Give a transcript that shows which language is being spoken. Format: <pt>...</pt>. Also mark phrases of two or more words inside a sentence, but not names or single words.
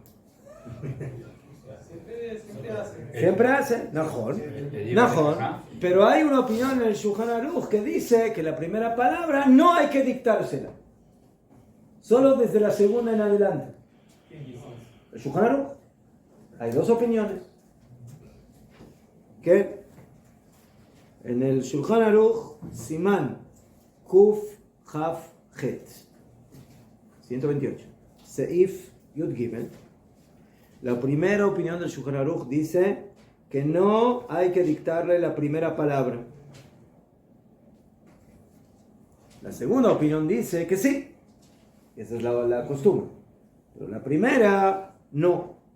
<es>Siempre hace, Najón, pero hay una opinión en el Shulchan Aruch que dice que la primera palabra no hay que dictársela, solo desde la segunda en adelante. El Shulchan Aruch, hay dos opiniones. Que en el Shulchan Aruch, Siman Kuf Chaf Het 128, Seif Yud Gimel, la primera opinión del Shulchan Aruch dice que no hay que dictarle la primera palabra. La segunda opinión dice que sí. Esa es la costumbre. Pero la primera, no.</es>